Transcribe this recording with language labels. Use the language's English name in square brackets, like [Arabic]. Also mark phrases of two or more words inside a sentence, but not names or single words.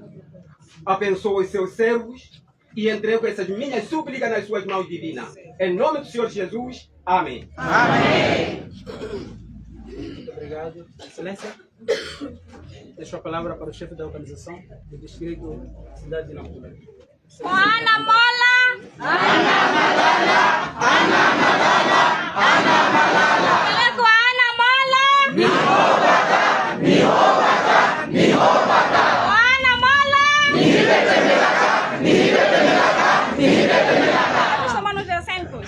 [Portuguese] Abençoa os seus servos e entrego essas minhas súplicas nas suas mãos divinas. Em nome do Senhor Jesus. Amém. Muito obrigado. Excelência. Deixo a palavra para o chefe da organização do distrito Cidade de Nampula. [Makhuwa] Ana Mola! Ana Malala! Ana Malala! Ana Malala! Ana Mola! Mihobata! Mihobata! Mihobata! Ana Mola! Mihibetemelaka! Mihibetemelaka! Mihibetemelaka! [Portuguese] Estamos nos assentos.